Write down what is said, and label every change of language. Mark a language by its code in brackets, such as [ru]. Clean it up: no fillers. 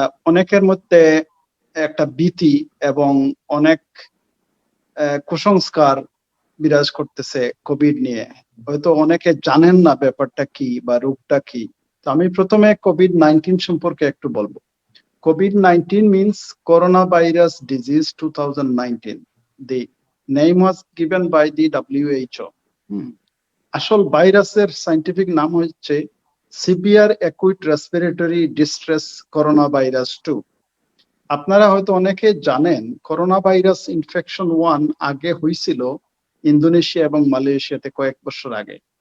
[bn] অনেকের মধ্যে একটা ভীতি এবং অনেক কুসংস্কার বিরাজ করতেছে কোভিড নিয়ে। হয়তো অনেকে জানেন না ব্যাপারটা কি বা রোগটা কি। তো আমি প্রথমে কোভিড-19 সম্পর্কে একটু বলবো। [en] COVID-19 means coronavirus disease 2019. The name was given by the WHO. [bn] আসল ভাইরাসের সায়েন্টিফিক নাম হচ্ছে severe acute respiratory distress corona virus 2। আপনারা হয়তো অনেকে জানেন করোনা ভাইরাস ইনফেকশন 1 আগে হয়েছিল ইন্দোনেশিয়া এবং মালয়েশিয়াতে কয়েক বছর আগে,